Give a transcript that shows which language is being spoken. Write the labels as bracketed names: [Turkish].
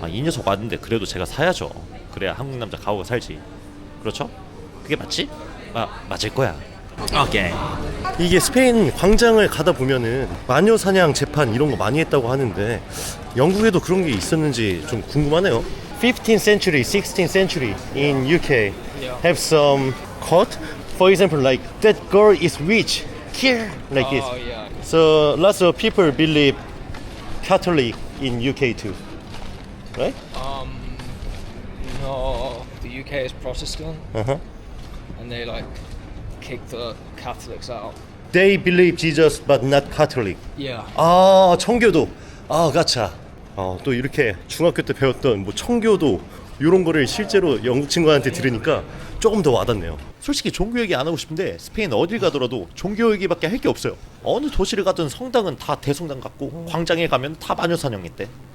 [Korean] 이 녀석 왔는데 그래도 제가 사야죠. 그래야 한국 남자 가오가 살지. 그렇죠? 그게 맞지? 맞을 거야. 오케이. 이게 스페인 광장을 가다 보면은 마녀 사냥 재판 이런 거 많이 했다고 하는데 영국에도 그런 게 있었는지 좀 궁금하네요. [English] 15th century, 16th century in UK have some court. For example, like that girl is rich, kill like this. Yeah. So lots of people believe Catholic in UK too. right? No, the UK is Protestant, Uh-huh. and they like kick the Catholics out. They believe Jesus but not Catholic. Yeah. [Korean] 아, 청교도. 아, 가차. 또 이렇게 중학교 때 배웠던 뭐 청교도 이런 거를 실제로 영국 친구한테 들으니까 조금 더 와닿네요. 솔직히 종교 얘기 안 하고 싶은데 스페인 어딜 가더라도 종교 얘기밖에 할 게 없어요. 어느 도시를 가든 성당은 다 대성당 같고 광장에 가면 다 마녀사냥 있대.